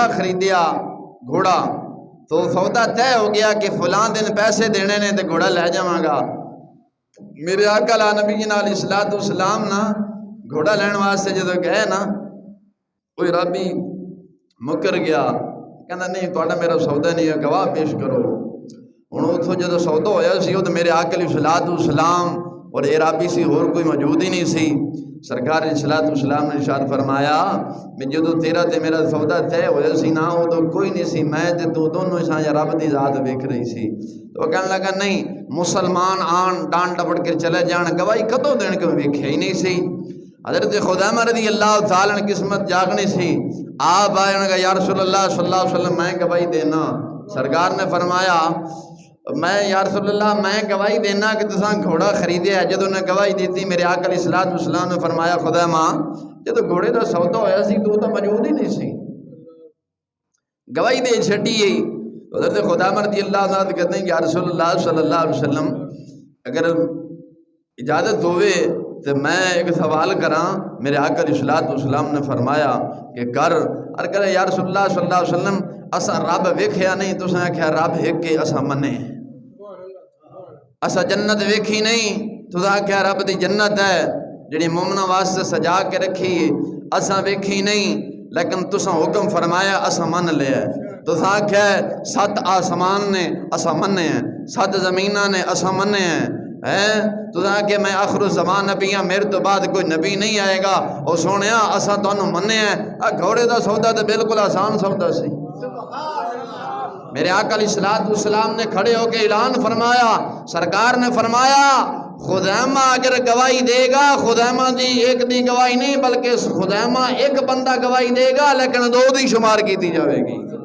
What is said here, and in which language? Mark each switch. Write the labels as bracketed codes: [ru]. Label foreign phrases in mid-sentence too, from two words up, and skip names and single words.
[pa] خریدیا گھوڑا تو سودا طے ہو گیا کہ فلاں دن پیسے دینے نے تو گھوڑا لے جاواں گا میرے آقا نبی [ar] علیہ الصلوۃ والسلام [pa] نا گھوڑا لین واسطے جدو گئے نا وہ عرابی مکر گیا کہندا نہیں تہاڈا میرا سودا نہیں ہے گواہ پیش کرو ہن اتھوں جدو سودا ہویا سی تو میرے آقا [ar] علیہ الصلوۃ والسلام [pa] اور عرابی سی اور کوئی موجود ہی نہیں سی سرکار [ar] علیہ الصلوۃ والسلام [pa] نے ارشاد فرمایا میں جدو تیرا تے میرا سودا طے ہویا سی نا وہ تو کوئی نہیں سی میں تے تو دونوں سا رب دی ذات ویکھ رہی سی تو کہنے لگا نہیں مسلمان آن ڈان ڈپٹ کے چلے جان گواہی کدوں دین کے ویکھیا ہی نہیں سی حضرت خدامہ [ar] رضی اللہ تعالیٰ [pa] نے قسمت جاگنی سی آپ آئے نے کہا [ar] یا رسول اللہ صلی اللہ علیہ وسلم [pa] میں گواہی دینا سرکار نے فرمایا میں [ar] یا رسول اللہ [pa] میں گواہی دینا کہ تساں گھوڑا خریدے ہے جدو نے گواہی دیتی میرے آقا [ar] علیہ الصلوۃ والسلام [pa] نے فرمایا خدامہ جدو گھوڑے دا سودا ہویا سی تو موجود ہی نہیں سی گواہی دے چھڈی حضرت خدامہ [ar] رضی اللہ عنہ [ur] کہتے ہیں [ar] یا رسول اللہ صلی اللہ علیہ وسلم [pa] اگر اجازت ہوئے تو میں ایک سوال کراں میرے آقا [ar] علیہ الصلوۃ والسلام [pa] نے فرمایا کہ کر اور کہے [ar] یا رسول اللہ صلی اللہ علیہ وسلم [pa] اسا رب ویکھیا نہیں تساں آکھیا رب ایک کے اسا منے اسا جنت ویکھی نہیں تساں آکھیا رب دی جنت ہے جڑی مومناں واسطے سجا کے رکھی اسا ویکھی نہیں لیکن تساں حکم فرمایا اسا من لیا تساں آکھیا 7 آسمان نے اسا منے ہیں 7 زمیناں نے اسا منے ہیں تو کہ میں آخر الزمان نبی ہاں میرے تو بعد کوئی نبی نہیں آئے گا اور سونیا اسا تانوں منے ہیں گھوڑے دا سودا تو بالکل آسان سودا سی میرے آقا [ar] علیہ الصلوۃ والسلام [pa] نے کھڑے ہو کے اعلان فرمایا سرکار نے فرمایا خدیمہ اگر گواہی دے گا خدیمہ دی ایک دی گواہی نہیں بلکہ خدیمہ ایک بندہ گواہی دے گا لیکن 2 دی شمار کی جاوے گی